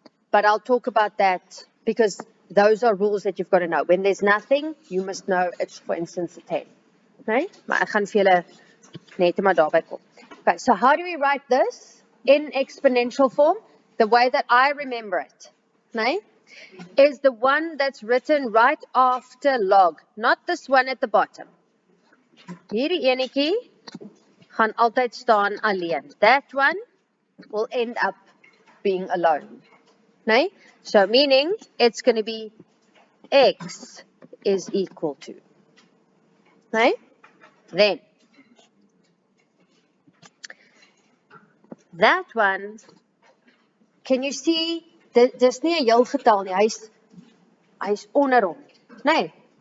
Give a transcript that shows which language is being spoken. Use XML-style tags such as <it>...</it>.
<en>But I'll talk about that because those are rules that you've got to know. When there's nothing, you must know it's, for instance, a 10. Nee?</en> <af>Maar ek gaan vir julle net maar daarby kom.</af> <en>Okay, so how do we write this in exponential form? The way that I remember it, nee, is the one that's written right after log, not this one at the bottom.</en> <af>Hierdie enetjie gaan altyd staan alleen.</af> <en>That one will end up being alone. Nee? So meaning it's going to be x is equal to.</en> <af>Nee?</af> <en>Then that one, can you see,</en> <af>dis nie 'n heel getal nie, hy's onder hom. Nee.</af>